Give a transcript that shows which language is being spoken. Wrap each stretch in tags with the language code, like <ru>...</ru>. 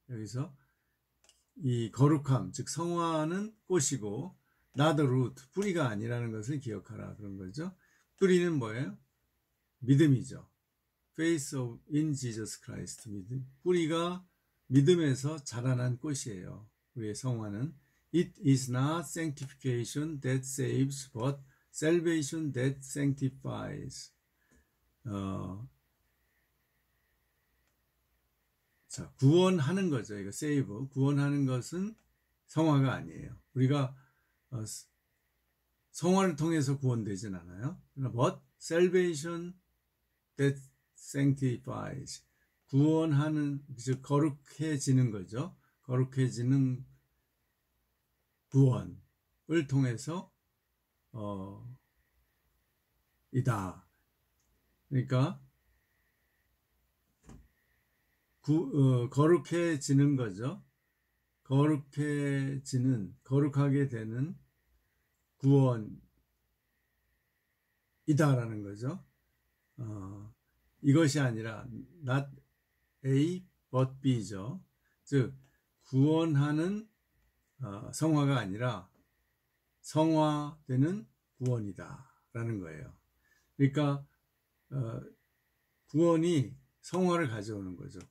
<ko>여기서 이 거룩함, 즉 성화는 꽃이고</ko> <en>not the root,</en> <ko>뿌리가 아니라는 것을 기억하라 그런 거죠. 뿌리는 뭐예요? 믿음이죠.</ko> <en>Faith in Jesus Christ,</en> <ko>믿음. 뿌리가 믿음에서 자라난 꽃이에요. 우리의 성화는.</ko> <en>It is not sanctification that saves, but salvation that sanctifies.</en> <ko>자, 구원하는 거죠. 이거 save. 구원하는 것은 성화가 아니에요. 우리가 성화를 통해서 구원되진 않아요.</ko> <en>But salvation that sanctifies.</en> <ko>구원하는, 즉 거룩해지는 거죠. 거룩해지는 구원을 통해서 이다. 그러니까 거룩해지는 거죠. 거룩하게 되는 구원이다라는 거죠. 이것이 아니라</ko> <en>not A but B</en> <ko>죠. 즉 구원하는 성화가 아니라 성화되는 구원이다라는 거예요. 그러니까 구원이 성화를 가져오는 거죠.</ko>